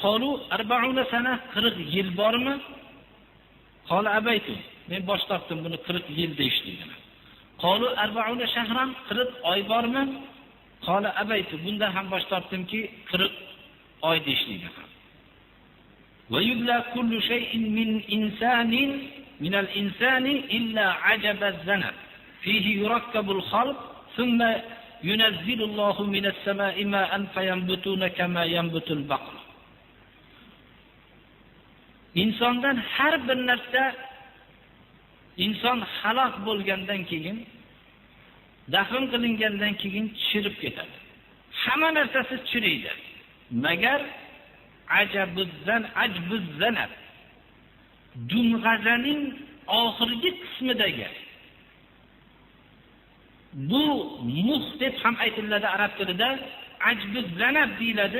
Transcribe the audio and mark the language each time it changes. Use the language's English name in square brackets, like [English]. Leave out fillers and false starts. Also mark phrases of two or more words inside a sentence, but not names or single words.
[Arabic] قالوا 40 سنة [Uzbek] 40 yil bormi? [Arabic] قال أبيت. [Uzbek] Men bosh tortdim buni 40 yil deyishligini. [Arabic] قالوا 40 شهرا [Uzbek] 40 oy bormi? [Arabic] قال أبيت. [Uzbek] Bundan ham bosh tortdimki 40 oy deyishligini. [Arabic] ويبلى كل شيء من الإنسان إلا عجب الذنب. فيه يركب الخلق ثم ينزل الله من السماء ماء فينبتون كما ينبت البقر. [Uzbek] İnsondan har bir narsa inson halok bo'lgandan keyin, dafn qilingandan keyin chirib ketadi. Hamma narsasi chiriydi. Magar ajbuzzanab dumg'azaning oxirgi qismidagi bu muh deb ham aytiladi arab tilida, ajbuzzanab deyiladi.